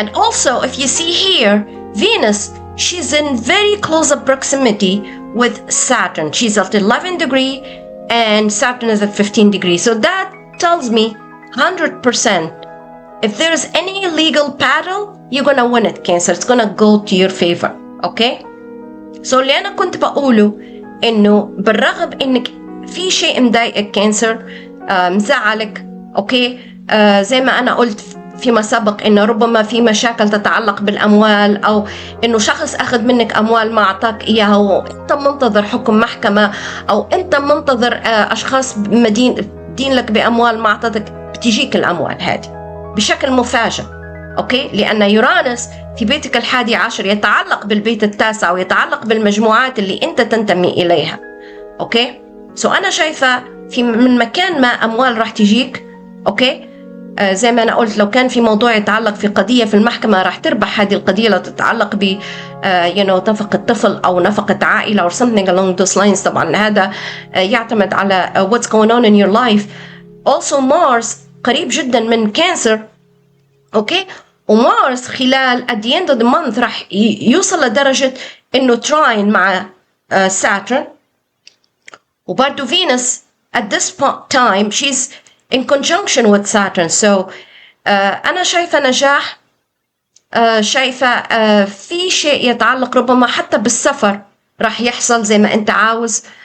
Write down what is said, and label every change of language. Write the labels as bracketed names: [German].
[English] And also, if you see here, Venus, she's in very close proximity with Saturn. She's at 11 degree and Saturn is at 15 degrees. So that tells me 100%, if there's any legal battle, you're gonna win it, Cancer. It's gonna go to your favor. Okay? [Arabic] So اللي أنا كنت بقوله إنه بالرغم إنك في شيء مضايقك كانسر، مزعلك، اوكي، زي ما انا قلت فيما سبق انه ربما في مشاكل تتعلق بالاموال، او انه شخص اخذ منك اموال ما اعطاك اياها وانت منتظر حكم محكمة، او انت منتظر اشخاص مدين لك باموال ما اعطتك، بتجيك الاموال هذه بشكل مفاجئ. اوكي، لان يورانوس في بيتك ال11 يتعلق بالبيت التاسع ويتعلق بالمجموعات اللي انت تنتمي اليها. اوكي، سو أنا شايفة في من مكان ما أموال راح تجيك. أوكي، زي ما أنا قلت، لو كان في موضوع يتعلق في قضية في المحكمة راح تربح هذه القضية، لو تتعلق ب نفقة طفل أو نفقة عائلة [English] or something along those lines. [Arabic] طبعا هذا يعتمد على [English] what's going on in your life. Also Mars [Arabic] قريب جدا من كانسر. اوكي، ومارس خلال [English] at the end of the month [Arabic] راح يوصل لدرجة انه تراين مع Saturn. وبرضو فينوس [English] at this time she's in conjunction with Saturn. [Arabic] So أنا شايفة نجاح، شايفة في شيء يتعلق ربما حتى بالسفر راح يحصل زي ما أنت عاوز.